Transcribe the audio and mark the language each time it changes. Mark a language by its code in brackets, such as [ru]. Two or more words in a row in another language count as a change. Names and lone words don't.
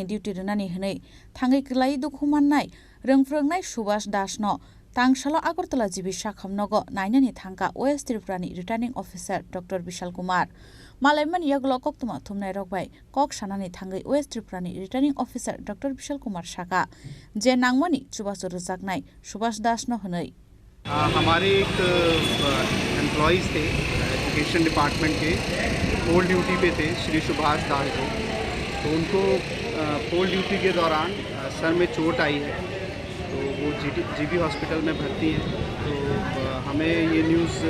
[trp] duty runani hinai thangai klai dukhumannai rengphrungnai Subhas Das no Tangsalo Agartala Jibisha Khamnago nainani thangka West Tripurani [en] Returning Officer [trp] Dr. Bishal Kumar Malaimani yaglo koktuma thumnai rokbai kok sanani thangai West Tripurani [en] Returning Officer [trp] Dr. Bishal Kumar Shaka je nangmani chubasor rujaknai Subhas Das no hinai [hi] हमारे एक एम्प्लॉइज थे [en] education department [hi] के [en] poll duty [hi] पे थे श्री सुभाष दास जी तो उनको [en] poll duty [hi] के दौरान सर में चोट आई है तो वो [en] GB hospital [hi] में भर्ती हैं तो हमें ये न्यूज़